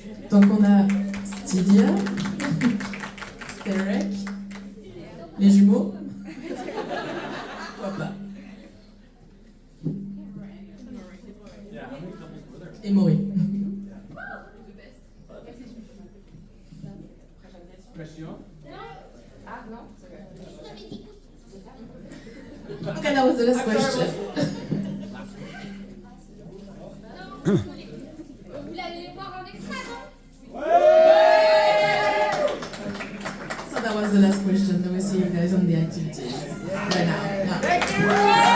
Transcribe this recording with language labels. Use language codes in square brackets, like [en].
[fr] Donc on a Stydia, Steric, les jumeaux, Papa et Maury. [en] Okay, that was the last question. [fr] Vous l'allez voir en extrait, non? [en] So that was the last question. Let me see you guys on the activities right now.